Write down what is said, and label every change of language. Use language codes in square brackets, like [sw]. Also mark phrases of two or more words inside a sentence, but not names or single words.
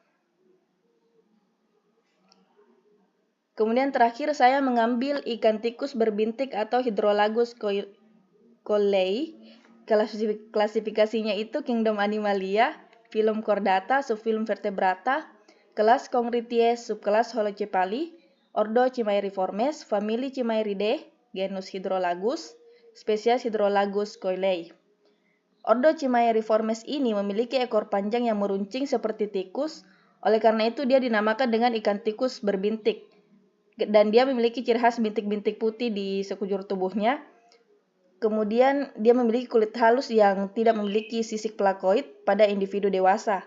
[id] Kemudian terakhir saya mengambil ikan tikus berbintik atau Hydrolagus coelei. Klasifikasinya itu Kingdom Animalia, filum Chordata, subfilum Vertebrata, kelas Congrithies, subkelas Holocephali, ordo Chimaeriformes, famili Chimaeridae, genus Hydrolagus, spesies Hydrolagus coelei. Ordo Chimaeriformes ini memiliki ekor panjang yang meruncing seperti tikus, oleh karena itu dia dinamakan dengan ikan tikus berbintik. Dan dia memiliki ciri khas bintik-bintik putih di sekujur tubuhnya. Kemudian dia memiliki kulit halus yang tidak memiliki sisik plakoid pada individu dewasa.